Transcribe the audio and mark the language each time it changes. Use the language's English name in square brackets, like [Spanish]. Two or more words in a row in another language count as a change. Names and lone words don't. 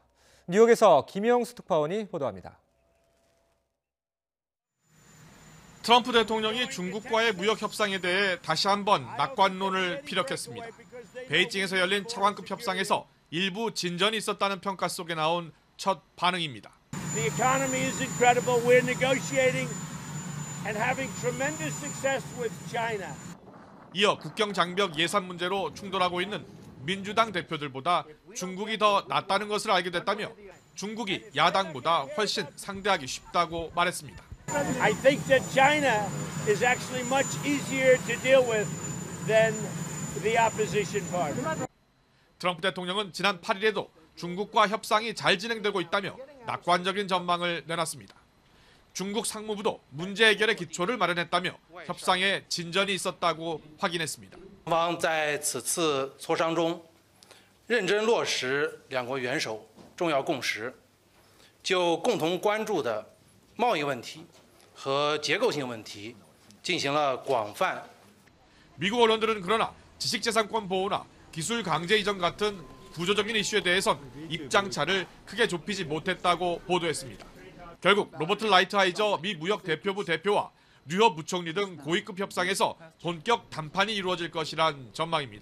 [Korean] 뉴욕에서 김영수 특파원이 보도합니다. 트럼프 대통령이 중국과의 무역 협상에 대해 다시 한번 낙관론을 피력했습니다. 베이징에서 열린 차관급 협상에서 일부 진전이 있었다는 평가 속에 나온 첫 반응입니다. [English] The economy is incredible. We're negotiating and having tremendous success with China. [Korean] 이어 국경 장벽 예산 문제로 충돌하고 있는 민주당 대표들보다 중국이 더 낫다는 것을 알게 됐다며 중국이 야당보다 훨씬 상대하기 쉽다고 말했습니다. [English] I think that China is actually much easier to deal with than the opposition party. [Korean] 트럼프 대통령은 지난 8일에도 중국과 협상이 잘 진행되고 있다며 낙관적인 전망을 내놨습니다. 중국 상무부도 문제 해결의 기초를 마련했다며 협상에 진전이 있었다고 확인했습니다. [Chinese] 双方在此次磋商中认真落实两国元首重要共识，就共同关注的贸易问题和结构性问题进行了广泛。 [Korean] 미국 언론들은 그러나 지식재산권 보호나 기술 강제 이전 같은 구조적인 이슈에 대해선 입장차를 크게 좁히지 못했다고 보도했습니다. 결국 로버트 라이트하이저 미 무역 대표부 대표와 류허 부총리 등 고위급 협상에서 본격談판이 이루어질 것이란 전망입니다.